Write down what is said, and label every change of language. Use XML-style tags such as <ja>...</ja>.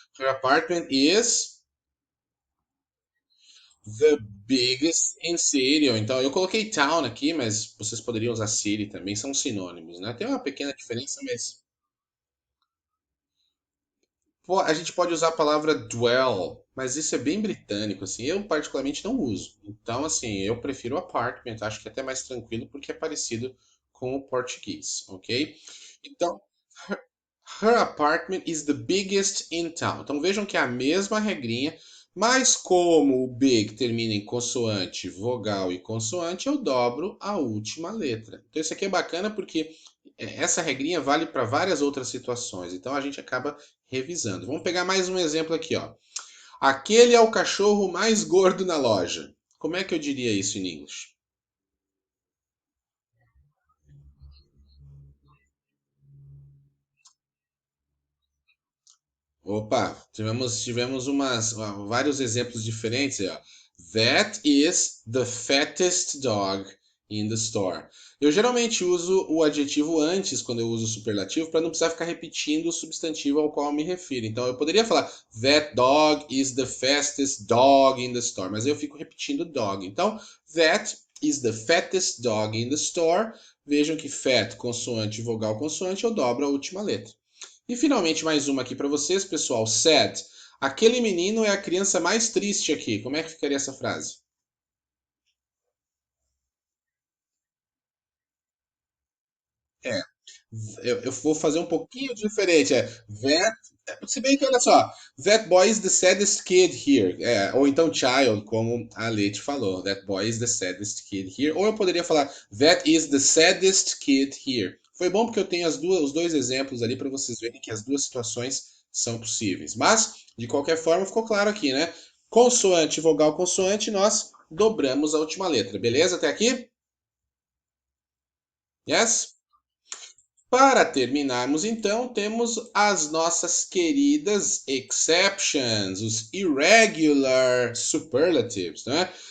<en>Her apartment is the biggest in city.</en> <pt>Ou então, eu coloquei town aqui, mas vocês poderiam usar city também, são sinônimos, né? Tem uma pequena diferença, mas pô, a gente pode usar a palavra dwell, mas isso é bem britânico, assim. Eu particularmente não uso. Então, assim, eu prefiro apartment, acho que é até mais tranquilo porque é parecido com o português, ok?</pt> <en>Então, her apartment is the biggest in town.</en> <pt>Então vejam que é a mesma regrinha, mas como o big termina em consoante, vogal e consoante, eu dobro a última letra. Então isso aqui é bacana porque essa regrinha vale para várias outras situações. Então a gente acaba revisando. Vamos pegar mais um exemplo aqui, ó. Aquele é o cachorro mais gordo na loja. Como é que eu diria isso em inglês? Opa, tivemos vários exemplos diferentes aí, ó.</pt> <en>That is the fattest dog in the store.</en> <pt>Eu geralmente uso o adjetivo antes quando eu uso o superlativo para não precisar ficar repetindo o substantivo ao qual eu me refiro. Então eu poderia falar</pt> <en>That dog is the fastest dog in the store,</en> <pt>mas eu fico repetindo dog. Então, that</pt> <en>is the fattest dog in the store.</en> <pt>Vejam que fat, consoante, vogal, consoante, eu dobro a última letra. E finalmente mais uma aqui para vocês, pessoal. Sad. Aquele menino é a criança mais triste aqui. Como é que ficaria essa frase? É, eu vou fazer um pouquinho diferente. Se bem que, olha só,</pt> <en>that boy is the saddest kid here.</en> <pt>Ou então child, como a Leite falou.</pt> <en>That boy is the saddest kid here.</en> <pt>Ou eu poderia falar,</pt> <en>that is the saddest kid here.</en> <pt>Foi bom porque eu tenho os dois exemplos ali para vocês verem que as duas situações são possíveis. Mas, de qualquer forma, ficou claro aqui, né? Consoante, vogal, consoante, nós dobramos a última letra. Beleza até aqui? Yes? Para terminarmos, então, temos as nossas queridas exceptions, os irregular superlatives, né?</pt>